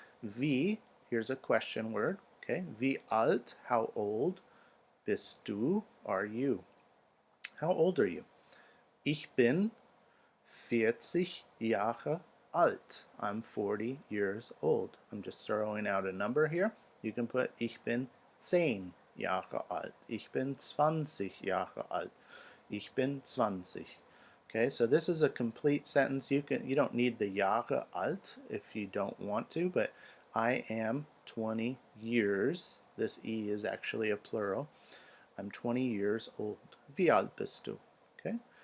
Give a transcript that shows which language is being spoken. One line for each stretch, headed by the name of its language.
English: Wie, here's a question word. Okay, wie alt, how old?
German: Bist du,
English: are you? How old are you?
German: Ich bin 40 Jahre alt.
English: I'm 40 years old. I'm just throwing out a number here. You can put
German: ich bin 10 Jahre alt. Ich bin 20 Jahre alt. Ich bin 20.
English: Okay, so this is a complete sentence. You don't need the Jahre alt if you don't want to, but I am 20 years. This E is actually a plural. I'm 20 years old.
German: Wie alt bist du? Okay.